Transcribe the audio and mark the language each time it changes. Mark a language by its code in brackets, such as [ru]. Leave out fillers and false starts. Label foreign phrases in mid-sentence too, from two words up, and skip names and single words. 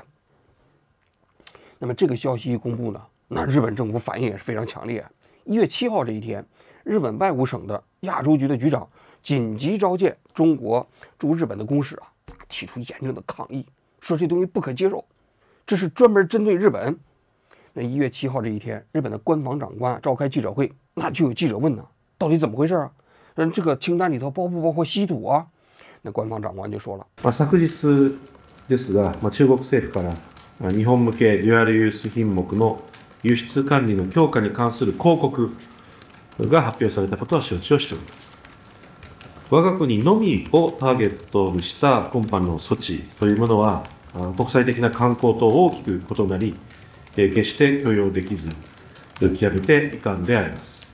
[zh] 那么这个消息一公布呢，那日本政府反应也是非常强烈。1月7号这一天，日本外务省的亚洲局的局长紧急召见中国驻日本的公使啊，提出严正的抗议，说这东西不可接受，这是专门针对日本。那1月7号这一天，日本的官房长官召开记者会，那就有记者问呢，到底怎么回事啊？这个清单里头包不包括稀土啊？那官方长官就说了， [ja] 昨日ですが、中国政府から日本向けデュアルユース品目の輸出管理の強化に関する広告が発表されたことは承知をしております。我が国のみをターゲットにした今般の措置というものは、国際的な慣行と大きく異なり、決して許容できず、極めて遺憾であります。